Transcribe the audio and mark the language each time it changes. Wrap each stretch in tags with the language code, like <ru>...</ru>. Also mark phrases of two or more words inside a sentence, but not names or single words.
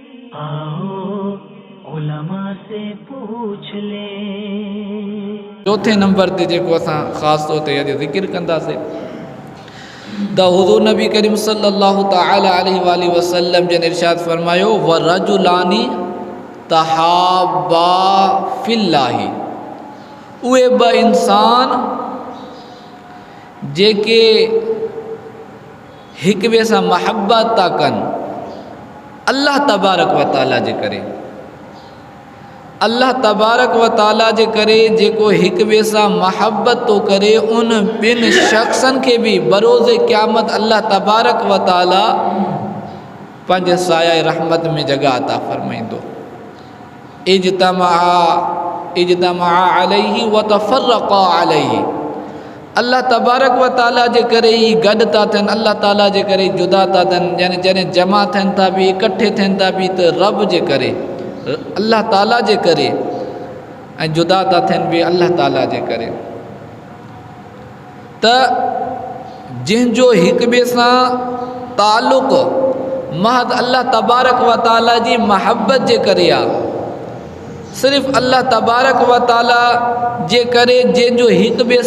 <ur>آؤ علما سے پوچھ لے.</ur> <sd>चौथे नंबर ते जेको असां ख़ासि तौर ते अॼु ज़िक्र कंदासीं त हुज़ूर नबी करीम</sd> <ar>صلى الله تعالى عليه وسلم</ar> <sd>जन इरशाद फरमायो</sd> <ar>و رجلان تحابا في الله,</ar> <sd>उहे ब इंसान जेके हिक ॿिए सां महबत था कनि</sd> <ar>الله تبارك و تعالى</ar> <sd>जे करे।</sd> <ar>الله تبارك و تعالى</ar> <sd>जे करे जेको हिक ॿिए सां महबत तो करे, उन ॿिनि शख़्सनि खे बि बरोज़े क़यामत</sd> <ar>الله تبارك و تعالى</ar> <sd>पंहिंजे साया रहमत में जगह अता फरमाईंदो।</sd> <ar>اجتمعا عليه و تفرقا عليه, الله تبارك و تعالى</ar> <sd>जे करे ही गॾु था थियनि,</sd> <ar>الله تعالى</ar> <sd>जे करे जुदा था थियनि, यानी जॾहिं जमा थियनि था बि इकट्ठे थियनि था बि त रब जे करे,</sd> <ar>الله تعالى</ar> <sd>जे करे, ऐं जुदा था थियनि बि</sd> <ar>الله تعالى</ar> <sd>जे करे। त जंहिंजो हिक ॿिए सां तालुक़ महज</sd> <ar>الله تبارك و تعالى</ar> <sd>जी महबत जे करे आहे, सिर्फ़</sd> <ar>الله تبارك و تعالى</ar> <sd>जे करे जंहिंजो हिक ॿिए</sd>